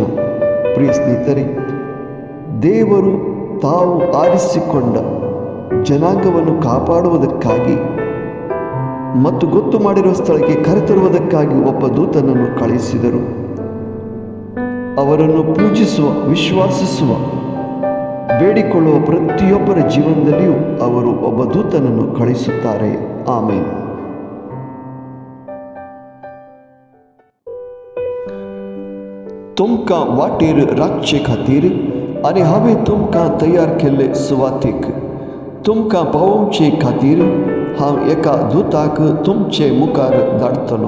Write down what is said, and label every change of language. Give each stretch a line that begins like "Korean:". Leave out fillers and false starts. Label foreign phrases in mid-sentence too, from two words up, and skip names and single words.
Kannada: ಪ್ರಿಯ ಸ್ನೇಹಿತರೆ, ದೇವರು ತಾವು ಆರಿಸಿಕೊಂಡ ಜನಾಂಗವನ್ನು ಕಾಪಾಡುವುದಕ್ಕಾಗಿ ಮತ್ತು ಗೊತ್ತು ಮಾಡಿರುವ ಸ್ಥಳಕ್ಕೆ ಕರೆತರುವುದಕ್ಕಾಗಿ ಒಬ್ಬ ದೂತನನ್ನು ಕಳುಹಿಸಿದರು. ಅವರನ್ನು ಪೂಜಿಸುವ, ವಿಶ್ವಾಸಿಸುವ, ಬೇಡಿಕೊಳ್ಳುವ ಪ್ರತಿಯೊಬ್ಬರ ಜೀವನದಲ್ಲಿಯೂ ಅವರು ಒಬ್ಬ ದೂತನನ್ನು ಕಳುಹಿಸುತ್ತಾರೆ. ಆಮೇನ್.
Konkani: तुमका वाटेर राखचे खातीर आनी हांवें तुमकां तयार केल्ले सुवातेक तुमकां पावोवचे खातीर हांव एका दूताक तुमचे मुखार धाडटलो.